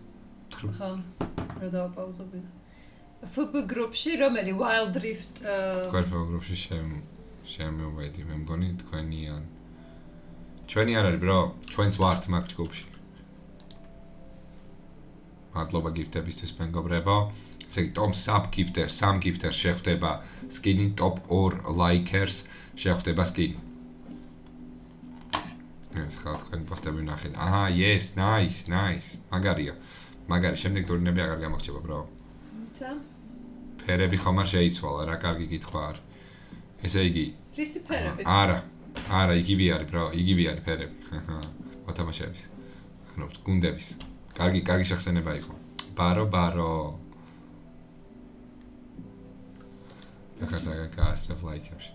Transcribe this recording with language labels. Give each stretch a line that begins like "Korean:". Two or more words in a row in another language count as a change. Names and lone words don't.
Georgian: ხო, რომ დავაპაუზებ. FB გრუპში რომელი Wild Rift FB გრუპში შემოვედი, მე მგონი თქვენიან. ჩვენი არ არის, bro, ჩვენც ვართ მაგ ჯგუფში. მადლობა გიფტებისთვის მეგობრებო. ესე იგი,
English: Tom sub gifter, sam gifter შეხვდება skin-ი, top 2 likers შეხვდება skin-ი.
Georgian: ეს ხა თქვენი პოსტები ნახეთ. აჰა,
English: yes, nice.
Georgian: მაგარია. მაგარი, შემდეგ ტურნირები აღარ გამორჩება, bro. ცა? ფერები ხომ არ შეიცვალა, რა კარგი კითხვა არის. ესე იგი, რისი ფერები? არა, იგივე არის, bro, იგივე არის ფერები. მოთამაშეების. ანუ გუნდების. კარგი შეხსენება იყო. ბარო. ახლა გასწრებ ლაიქებში.